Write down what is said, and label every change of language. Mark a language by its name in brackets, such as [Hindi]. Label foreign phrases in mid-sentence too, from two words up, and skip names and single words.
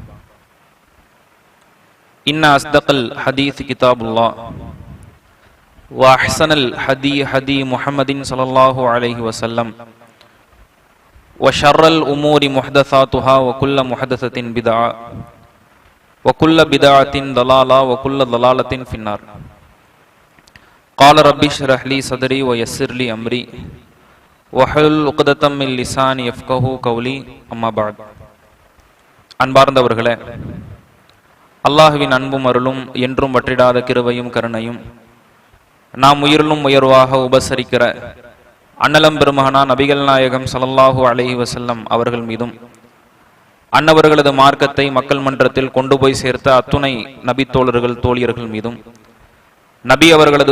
[Arabic] إن أصدق الحديث كتاب الله وأحسن الهدي هدي محمد صلى الله عليه وسلم وشر الأمور محدثاتها وكل محدثة بدعة وكل بدعة ضلالة وكل ضلالة في النار. قال ربي اشرح لي صدري ويسر لي أمري وحلل عقدة من لساني يفقهوا قولي. أما بعد. [Tamil] அன்பார்ந்தவர்களே, அல்லாஹ்வின் அன்பும் அருளும் என்றும் வற்றிடாத கிருபையும் கருணையும் நாம் உயிரிலும் உயர்வாக உபசரிக்கிற அன்னலம் பெருமகனா நபிகள் நாயகம் [Arabic] صلى الله عليه وسلم [Tamil] அவர்கள் மீதும் அன்னவர்களது மார்க்கத்தை மக்கள் மன்றத்தில் கொண்டு போய் சேர்த்த அத்துணை நபி தோழர்கள் தோழியர்கள் மீதும் நபி அவர்களது